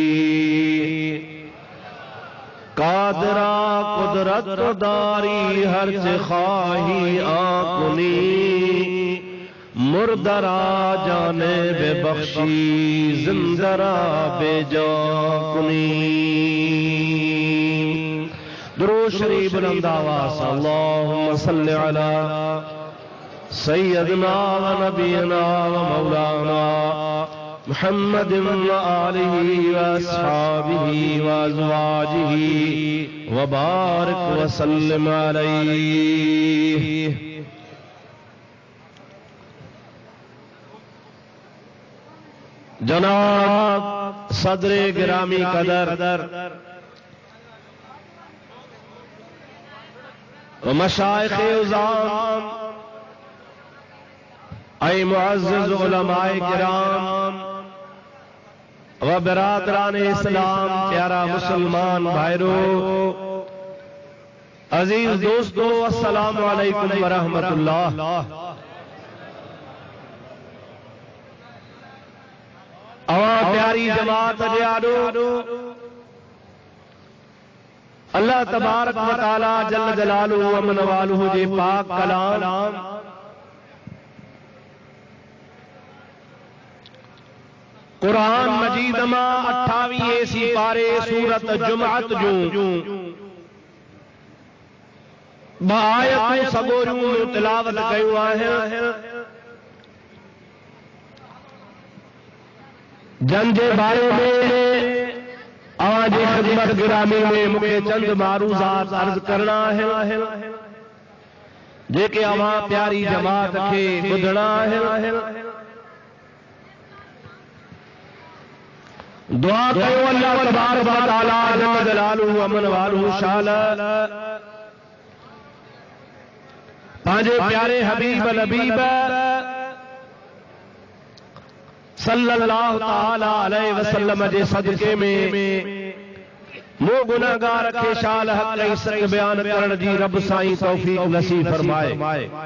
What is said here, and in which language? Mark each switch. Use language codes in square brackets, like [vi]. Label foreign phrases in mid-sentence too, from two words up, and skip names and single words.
[fa] قادرا قدرت داری هر خواهی آن کنی مرده را جان ببخشی زنده را بی‌جان کنی. [sd] दुरूद शरीफ बुलंद आवाज़ [ar] اللهم صل على سيدنا ونبينا ومولانا محمد وآله وأصحابه وأزواجه وبارك وسلم عليه. [sd] जनाब सदरे गिरामी कदर व मशाइख़े उज़ाम ऐ मुअज़्ज़िज़ उलमाए किराम व बिरादरान इस्लाम प्यारा मुसलमान भाइरो अजीज दोस्तों [ar] السلام عليكم ورحمة الله. [sd] प्यारी जमात अजानो [ar] الله تبارك وتعالى جل جلاله وعم نواله [sd] जे पाक कलाम कुरान मजीद मां 28 सिपारे सूरत जुमअत जूं बायतूं सगोरियूं तिलावत कयूं आहिनि जंहिंजे बारे में आज खिदमत गिरामी में मूंखे चंद मारूज़ात अर्ज करना है जेके अवां प्यारी जमात खे ॿुधणा आहिनि। दुआ कयो [ar] الله تبارك وتعالى جل جلاله وعم نواله [sd] शान पंहिंजे प्यारे हबीब लबीब [ar] صلى الله تعالى عليه وسلم [sd] जे सदके में मो गुनाहगार खे शाल हक़ ऐं सच बयान करण जी रब साईं तौफीक नसीब फरमाए।